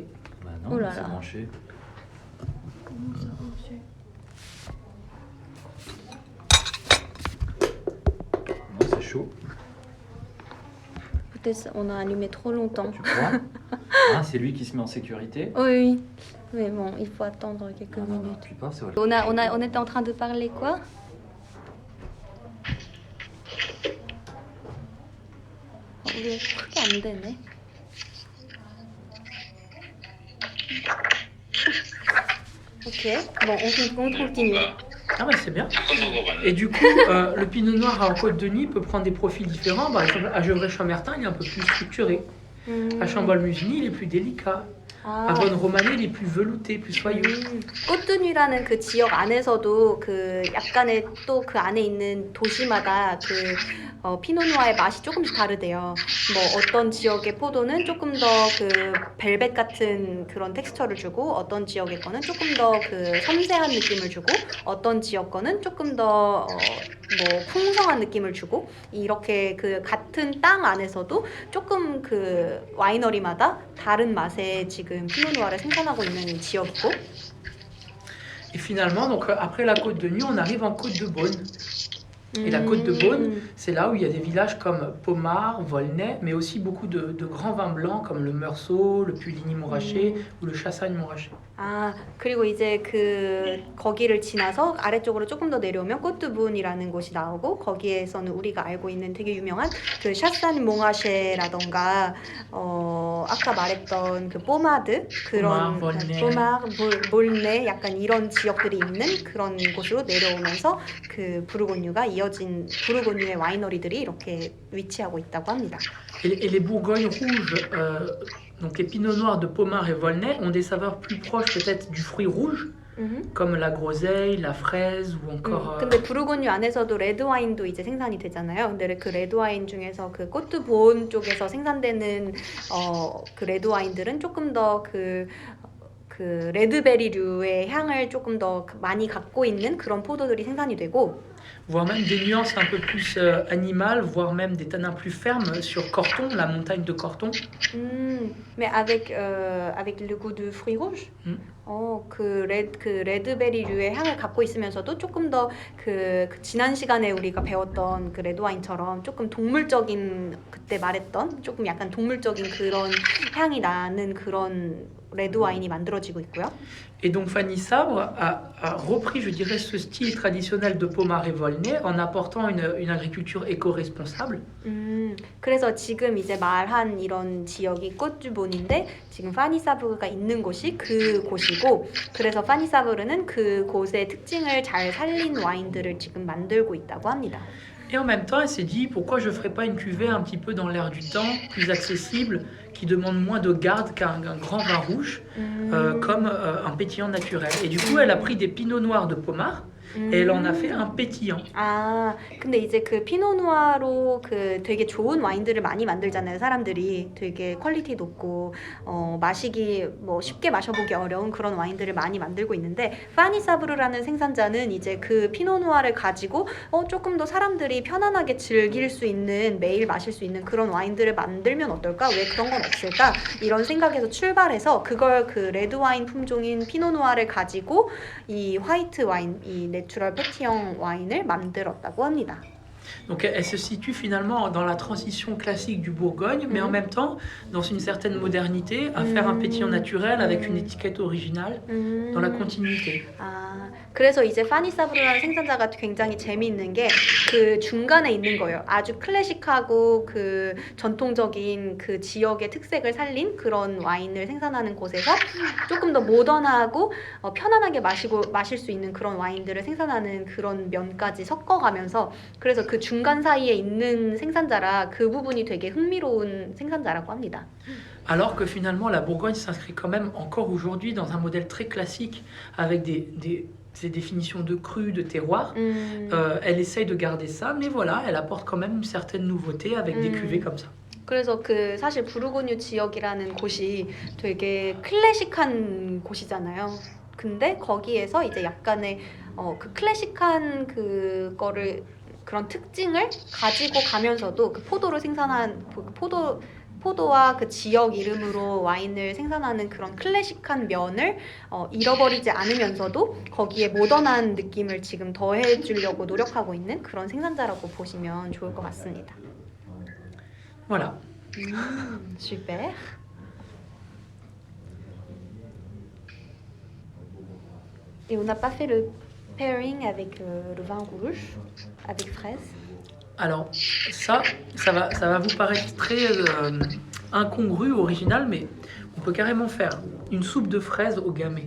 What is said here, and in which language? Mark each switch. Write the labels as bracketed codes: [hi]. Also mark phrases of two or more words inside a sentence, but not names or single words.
[fr] Bah non, c'est branché. Non, c'est chaud. Peut-être on a allumé trop longtemps. Tu crois? Ah, c'est lui qui se met en sécurité? Oui, mais bon, il faut attendre quelques minutes. Puis pas, c'est vrai. On était en train de parler quoi? [ko] 왜 크게 안 되네? [fr] Ok, bon, on continue. Ah bah c'est bien. Et du coup, le pinot noir en Côte de Nuit peut prendre des profils différents. Par exemple, à Gevrey-Chambertin, il est un peu plus structuré. À Chambol-Muvigny, il est plus délicat. À Vaune-Romanée, il est plus velouté, plus soyeux. [ko] côte-nuit라는 그 지역 안에서도 그 약간의 또 그 안에 있는 도시마다 그 피노누아의 맛이 조금씩 다르대요. 뭐 어떤 지역의 포도는 조금 더 그 벨벳 같은 그런 텍스처를 주고 어떤 지역의 거는 조금 더 그 섬세한 느낌을 주고 어떤 지역 거는 조금 더 뭐 풍성한 느낌을 주고 이렇게 그 같은 땅 안에서도 조금 그 와이너리마다 다른 맛의 지금 피노누아를 생산하고 있는 지역이고. [fr] Et finalement, donc après la côte de Nuit, on arrive en côte de Beaune. Et la côte de Beaune, c'est là où il y a des villages comme Pommard, Volnay, mais aussi beaucoup de grands vins blancs comme le Meursault, le Puligny-Montrachet ou le Chassagne-Montrachet. [ko] 아, 그리고 이제 그 거기를 지나서 아래쪽으로 조금 더 내려오면 꼬트분이라는 곳이 나오고 거기에서는 우리가 알고 있는 되게 유명한 그 샤산 몽아쉐라던가 아까 말했던 그 포마드 그런 포마르, 몰네 약간 이런 지역들이 있는 그런 곳으로 내려오면서 그 부르고뉴가 이어진 부르고뉴의 와이너리들이 이렇게 위치하고 있다고 합니다. [fr] Et les Bourgognes rouges, donc les Pinots noirs de Pommard et Volnay, ont des saveurs plus proches peut-être du fruit rouge, comme la groseille, la fraise ou encore. [ko] 근데 부르고뉴 안에서도 레드 와인도 이제 생산이 되잖아요. 근데 그 레드 와인 중에서 그 꼬트본 쪽에서 생산되는 그 레드 와인들은 조금 더 그 레드베리류의 향을 조금 더 많이 갖고 있는 그런 포도들이 생산이 되고. [fr] Voire même des nuances un peu plus animales, voire même des tanins plus fermes sur Corton, la montagne de Corton. Mais avec le goût de fruits rouges. [ko] 그 레드베리류의 향을 갖고 있으면서도 조금 더 그 지난 시간에 우리가 배웠던 그 레드 와인처럼 조금 동물적인 그때 말했던 조금 약간 동물적인 그런 향이 나는 그런 레드 와인이 만들어지고 있고요. [fr] Et donc Fanny Sabre a repris, je dirais, ce style traditionnel de Pommard et Volnay en apportant une agriculture éco-responsable. [ko] 그래서 지금 이제 말한 이런 지역이 꼬트본인데 지금 파니사브르가 있는 곳이 그 곳이고 그래서 파니사브르는 그 곳의 특징을 잘 살린 와인들을 지금 만들고 있다고 합니다. [fr] Et en même temps, elle s'est dit pourquoi je ne ferais pas une cuvée un petit peu dans l'air du temps, plus accessible, qui demande moins de garde qu'un grand vin rouge, comme un pétillant naturel. Et du coup, elle a pris des pinots noirs de Pommard et elle en a fait un pétillant. [ko] 아, 근데 이제 그 피노누아로 그 되게 좋은 와인들을 많이 만들잖아요. 사람들이 되게 퀄리티 높고 마시기 뭐 쉽게 마셔보기 어려운 그런 와인들을 많이 만들고 있는데 파니사브르라는 생산자는 이제 그 피노누아를 가지고 조금 더 사람들이 편안하게 즐길 수 있는 매일 마실 수 있는 그런 와인들을 만들면 어떨까? 왜 그런 건 없을까? 이런 생각에서 출발해서 그걸 그 레드 와인 품종인 피노누아를 가지고 이 화이트 와인, 이 내추럴 패티형 와인을 만들었다고 합니다. [fr] Donc elle se situe finalement dans la transition classique du Bourgogne, mais en même temps dans une certaine modernité, à faire un pétillant naturel avec une étiquette originale, dans la continuité. [ko] 아, 그래서 이제 파니사브르라는 생산자가 굉장히 재미있는 게 그 중간에 있는 거예요. 아주 클래식하고 그 전통적인 그 지역의 특색을 살린 그런 와인을 생산하는 곳에서 조금 더 모던하고 편안하게 마실 수 있는 그런 와인들을 생산하는 그런 면까지 섞어가면서 그래서 그 중간 사이에 있는 생산자라 그 부분이 되게 흥미로운 생산자라고 합니다. [fr] Alors que finalement la Bourgogne s'inscrit quand même encore aujourd'hui dans un modèle très classique avec ces définitions de cru, de terroir. Elle essaye de garder ça, mais voilà, elle apporte quand même une certaine nouveauté avec des cuvées comme ça. [ko] 그래서 그 사실 부르고뉴 지역이라는 곳이 되게 클래식한 곳이잖아요. 근데 거기에서 이제 약간의 그 클래식한 그거를 그런 특징을 가지고 가면서도 그 포도를 생산한 포도와 그 지역 이름으로 와인을 생산하는 그런 클래식한 면을 잃어버리지 않으면서도 거기에 모던한 느낌을 지금 더해주려고 노력하고 있는 그런 생산자라고 보시면 좋을 것 같습니다. [fr] Voilà. Super. Et on n'a pas fait le pairing avec le vin rouge, avec fraise. Alors, ça va vous paraître très incongru, original, mais on peut carrément faire une soupe de fraises au gamay.